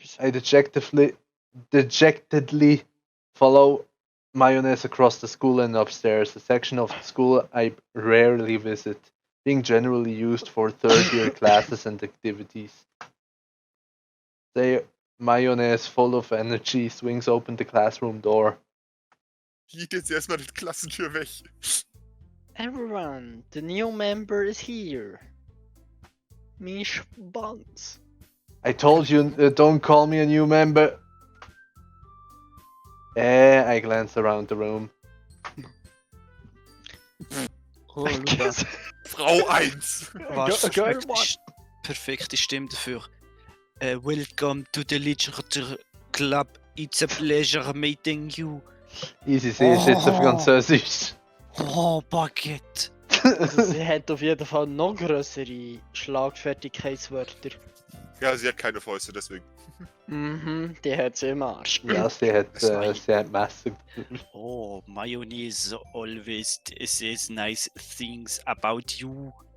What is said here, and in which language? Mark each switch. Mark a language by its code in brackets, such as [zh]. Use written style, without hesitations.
[en] I dejectedly follow Mayonnaise across the school and upstairs, a section of the school I rarely visit, being generally used for third-year classes and activities. Mayonnaise, full of energy, swings open the classroom door. [de] Geht jetzt erstmal die Klassentür weg. [en] Everyone, the new member is here. Mish Buns. I told you, don't call me a new member. I glance around the room. Oh, Luba. [de] Frau 1! Was [en] Girl [de] perfekte Stimme dafür. [en] Welcome to the Literature Club. It's a pleasure meeting you. [de] Easy, sie ist jetzt auf Französisch. Oh, Baguette. Also sie hat auf jeden Fall noch größere Schlagfertigkeitswörter. Ja, sie hat keine Fäuste, deswegen. Mhm, die hat sie im Arsch. Ja, sie hat Messer. [en] Oh, mayonnaise always says nice things about you.